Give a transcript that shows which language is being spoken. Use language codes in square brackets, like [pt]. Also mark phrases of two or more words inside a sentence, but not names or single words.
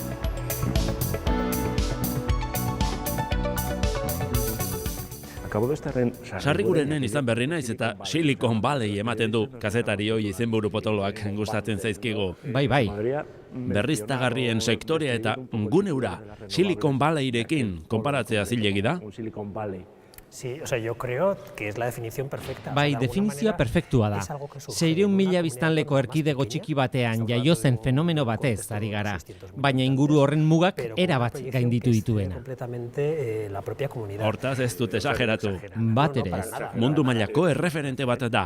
[eu] Sarrigurenen izan berri naiz eta Silicon Valley ematen du kazetari hoi izenburu potoloak gustatzen zaizkigu. Bai. Berriztagarrien sektorea eta gune hura Silicon Valleyrekin konparatzea zilegi da. [es] Sí, o sea, yo creo que es la definición perfecta. [eu] Bai, definizioa perfektua da. 600.000 biztanleko erkidego txiki batean jaio zen fenomeno batez ari gara, baina inguru horren mugak erabat gainditu dituena. Hortaz ez dut esageratu. Bat ere ez. Mundu mailako erreferente bat da.